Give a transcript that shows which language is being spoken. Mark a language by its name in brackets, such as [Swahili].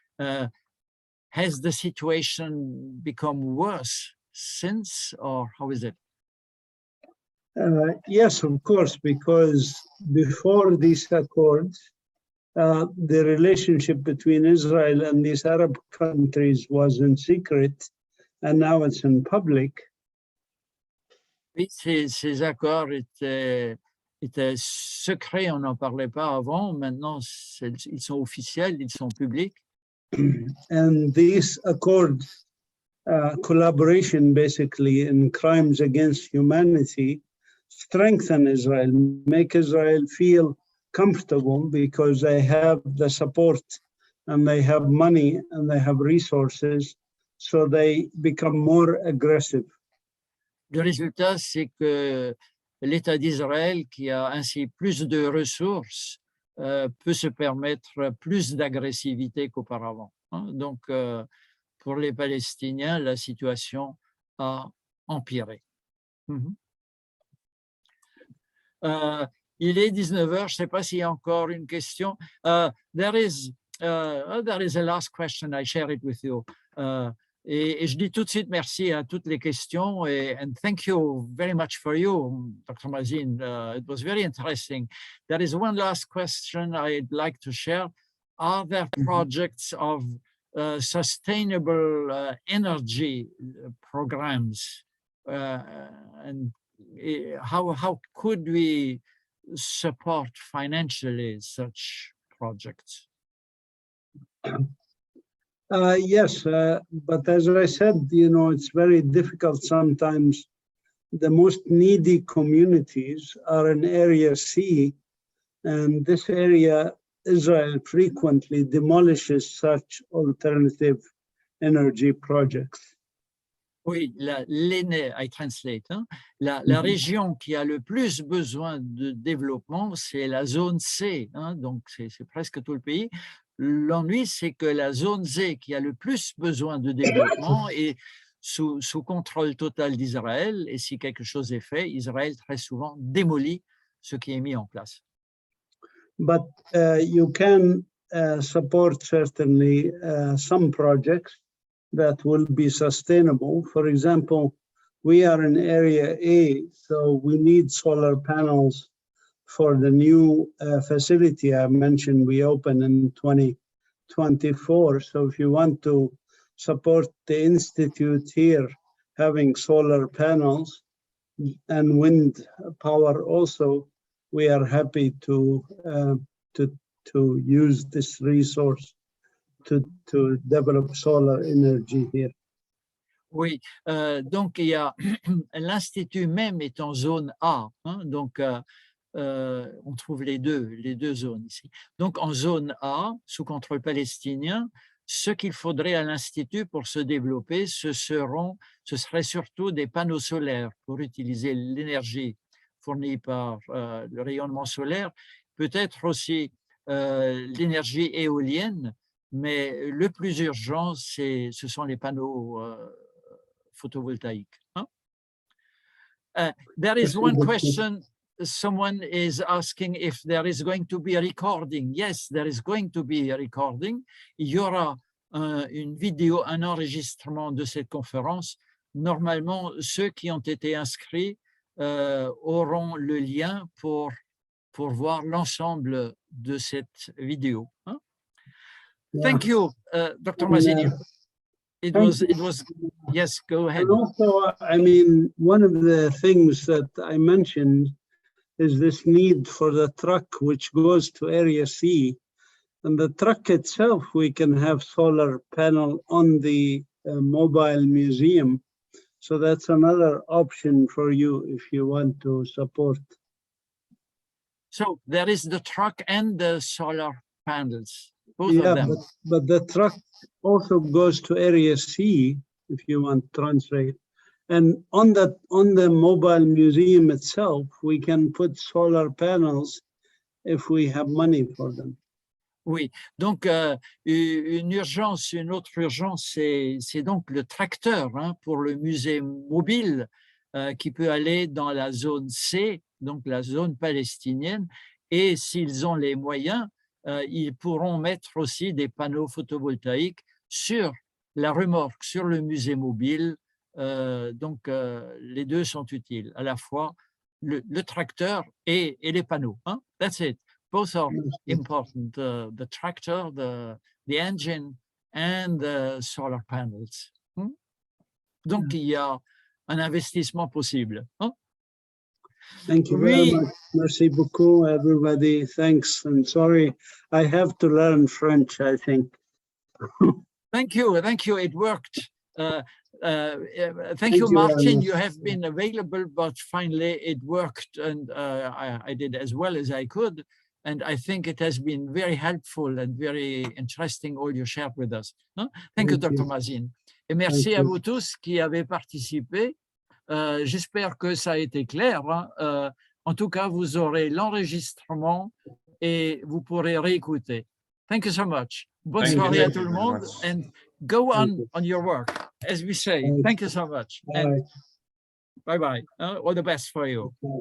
[English] Has the situation become worse since, or how is it? Yes, of course, because before these accords, the relationship between Israel and these Arab countries was in secret, and now it's in public. [French] Oui, ces accords étaient secrets, on n'en parlait pas avant. Maintenant, ils sont officiels, ils sont publics. [English] And these accords, collaboration basically in crimes against humanity, strengthen Israel, make Israel feel comfortable because they have the support and they have money and they have resources, so they become more aggressive. [French] Le résultat, c'est que l'État d'Israël, qui a ainsi plus de ressources, peut se permettre plus d'agressivité qu'auparavant. Donc, pour les Palestiniens, la situation a empiré. Il est 19 heures, je ne sais pas s'il y a encore une question. [English] There is a last question, I share it with you. [French] Et je dis tout de suite merci à toutes les questions [English] and thank you very much for you, Dr. Mazin. It was very interesting. There is one last question I'd like to share. Are there projects of sustainable energy programs? And how could we support financially such projects? Yes, but as I said, it's very difficult sometimes. The most needy communities are in Area C, and this area, Israel frequently demolishes such alternative energy projects. [French] Oui, [English] I translate. [French] Hein. La Mhm. région qui a le plus besoin de développement, c'est la zone C. Hein, donc, c'est presque tout le pays. L'ennui, c'est que la zone Z qui a le plus besoin de développement est sous contrôle total d'Israël. Et si quelque chose est fait, Israël très souvent démolit ce qui est mis en place. [English] But you can support certainly some projects that will be sustainable. For example, we are in area A, so we need solar panels for the new facility I mentioned we open in 2024. So if you want to support the institute here, having solar panels and wind power also, we are happy to use this resource to develop solar energy here. [French] Oui, donc il y a l'institut même est en zone A, hein, donc on trouve les deux zones ici. Donc en zone A, sous contrôle palestinien, ce qu'il faudrait à l'institut pour se développer, ce serait surtout des panneaux solaires pour utiliser l'énergie fournie par le rayonnement solaire, peut-être aussi l'énergie éolienne, mais le plus urgent, ce sont les panneaux photovoltaïques. [English] Hein? There is one question. Someone is asking if there is going to be a recording. Yes, there is going to be a recording. [French] Il y aura une vidéo, un enregistrement de cette conférence. Normalement, ceux qui ont été inscrits auront le lien pour voir l'ensemble de cette vidéo. Hein? Yeah. [English] Thank you, Dr. Mazini. It was, yes, go ahead. And also, I mean, one of the things that I mentioned is this need for the truck which goes to area C. And the truck itself, we can have solar panel on the mobile museum. So that's another option for you if you want to support. So there is the truck and the solar panels, both Yeah, of them. but the truck also goes to area C if you want to translate. And on the mobile museum itself, we can put solar panels if we have money for them. [French] Oui, donc une autre urgence, c'est donc le tracteur hein, pour le musée mobile qui peut aller dans la zone C, donc la zone palestinienne, et s'ils ont les moyens, ils pourront mettre aussi des panneaux photovoltaïques sur la remorque, sur le musée mobile. Donc les deux sont utiles, à la fois le tracteur et les panneaux. [English] Hein? That's it. Both are important, the tractor, the engine, and the solar panels. [French] Donc, il y a un investissement possible. [English] Thank you very much. [French] Merci beaucoup, [English] everybody. Thanks. And sorry, I have to learn French, I think. Thank you. It worked. Thank you, Martin. You have been available, but finally it worked, and I did as well as I could. And I think it has been very helpful and very interesting, all you shared with us. Thank you, Dr. Mazin. [French] Et merci à vous tous qui avez participé. J'espère que ça a été clair. Hein. En tout cas, vous aurez l'enregistrement et vous pourrez réécouter. [English] Thank you so much. [French] Bonne soirée à tout le monde. [English] And go on your work, as we say. Thank you so much. And bye-bye. All the best for you.